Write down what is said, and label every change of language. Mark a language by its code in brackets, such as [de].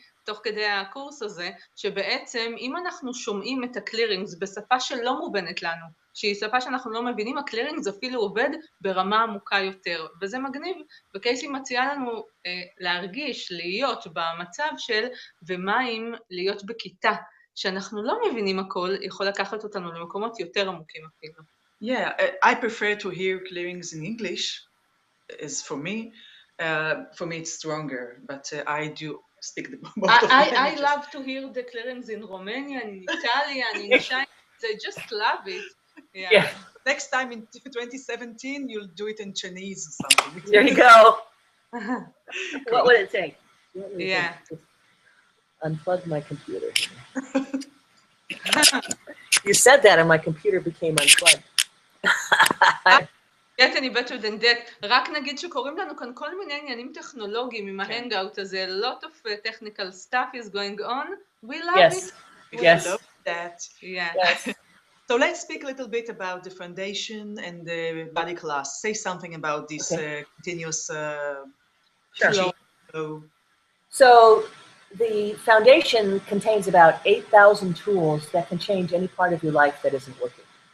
[he] תוך כדי הקורס הזה, שבעצם אם אנחנו שומעים את הקלירינגס בשפה שלא מובנת לנו, שהיא שפה שאנחנו לא מבינים, הקלירינגס אפילו עובד ברמה עמוקה יותר, וזה מגניב, וקייסי מציעה לנו להרגיש, להיות במצב של ומה אם להיות בכיתה, שאנחנו לא מבינים הכל, יכול לקחת אותנו למקומות יותר עמוקים אפילו. [en] Yeah, I prefer to hear clearings in English, as for me it's stronger, but I do speak the most of the languages. I love to hear the clearings in Romanian, in Italian, in Chinese, I just love it. Yeah. Next time in 2017, you'll do it in Chinese or something. There you go. What would it take? Yeah. Unplug my computer. You said that and my computer became unplugged. Get any better than that. [he] רק נגיד שקוראים לנו כאן כל מיני עניינים טכנולוגיים עם ההנגאוט הזה. [en] A lot of technical stuff is going on. We love it. We love that. Yeah. Yes. So let's speak a little bit about the foundation and the body class. Say something about this continuous flow. So the foundation contains about 8,000 tools that can change any part of your life that isn't working.